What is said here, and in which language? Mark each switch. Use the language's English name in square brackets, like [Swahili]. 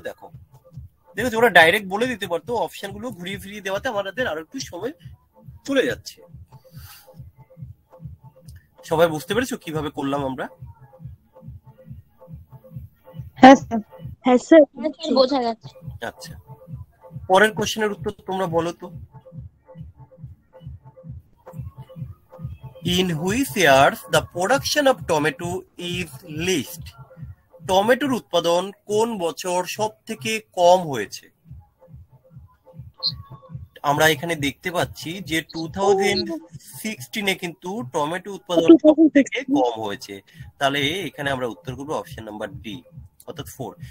[Bangla] দেখো দেখো ওরা ডাইরেক্ট বলে দিতে পারতো, অপশন গুলো ঘুরিয়ে ফিরিয়ে দেওয়াতে আমাদের আরো একটু সময় চলে যাচ্ছে। সবাই বুঝতে পেরেছো কিভাবে করলাম আমরা? হ্যাঁ স্যার। হ্যাঁ স্যার। বোঝা গেছে। আচ্ছা পরের কোশ্চেনের উত্তর তোমরা বলো তো। [English] In which years the production of tomato is least? [Bangla] টমেটোর উৎপাদন কোন বছর সব থেকে কম হয়েছে? আমরা এখানে দেখতে পাচ্ছি যে 2016 কিন্তু টমেটো উৎপাদন সব থেকে কম হয়েছে। তাহলে এখানে আমরা উত্তর করবো অপশন নাম্বার ডি, অর্থাৎ 4।